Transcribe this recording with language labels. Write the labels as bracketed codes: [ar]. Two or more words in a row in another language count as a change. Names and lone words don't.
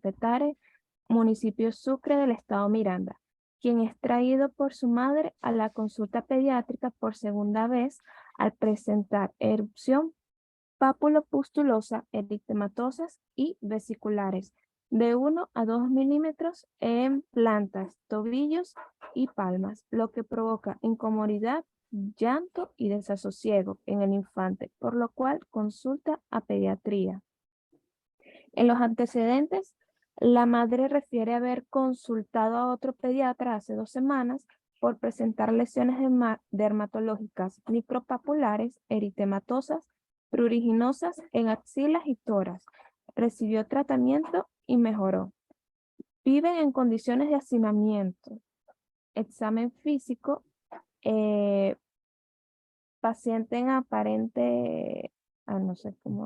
[es] Petare, municipio Sucre del estado Miranda, quien es traído por su madre a la consulta pediátrica por segunda vez al presentar erupción pápulo-pustulosa, eritematosas y vesiculares de 1 a 2 milímetros en plantas, tobillos y palmas, lo que provoca incomodidad, llanto y desasosiego en el infante, por lo cual consulta a pediatría. En los antecedentes, La madre refiere haber consultado a otro pediatra hace 2 semanas por presentar lesiones dermatológicas micropapulares, eritematosas, pruriginosas en axilas y tórax. Recibió tratamiento y mejoró. Viven en condiciones de hacinamiento. Examen físico. Paciente en aparente, no sé cómo.